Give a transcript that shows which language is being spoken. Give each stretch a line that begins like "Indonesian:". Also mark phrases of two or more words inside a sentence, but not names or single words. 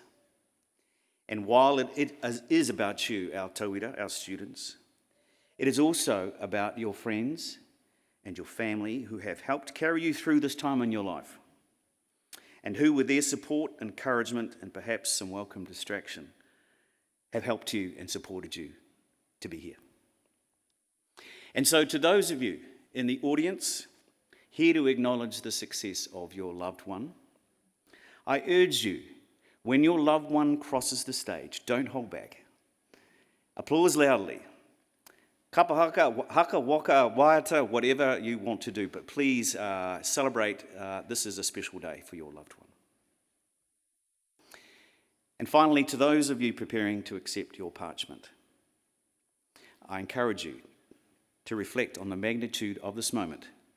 English: And while it is about you, our tauira, our students, it is also about your friends and your family who have helped carry you through this time in your life, and who, with their support, encouragement, and perhaps some welcome distraction, have helped you and supported you to be here. And so to those of you in the audience here to acknowledge the success of your loved one, I urge you, when your loved one crosses the stage, don't hold back. Applause loudly.
Māori: Kapa haka, waka, waiata,
English: whatever you want to do, but please celebrate. This is a special day for your loved one. And finally, to those of you preparing to accept your parchment, I encourage you to reflect on the magnitude of this moment.